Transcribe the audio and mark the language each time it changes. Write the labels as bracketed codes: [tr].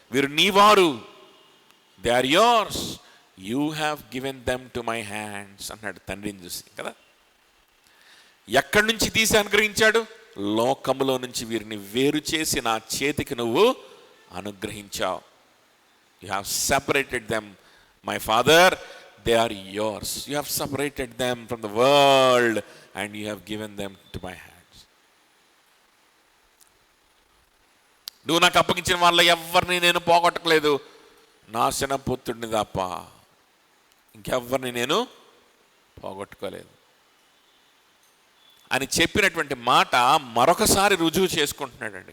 [te] వీరు నీవారు, [en] they are yours, you have given them to my hands [te] అన్నాడు తండ్రిని చూసి కదా. ఎక్కడి నుంచి తీసి అనుగ్రహించాడు? లోకములో నుంచి వీరిని వేరు చేసి నా చేతికి నువ్వు అనుగ్రహించావు. [en] You have separated them my father, they are yours. You have separated them from the world and you have given them to my hands. [te] నువ్వు నాకు అప్పగించిన వాళ్ళ ఎవరిని నేను పోగొట్టలేదు, నాశన పుత్రుడిని తప్ప ఇంకెవ్వరిని నేను పోగొట్టుకోలేదు అని చెప్పినటువంటి మాట మరొకసారి రుజువు చేసుకుంటున్నాడండి.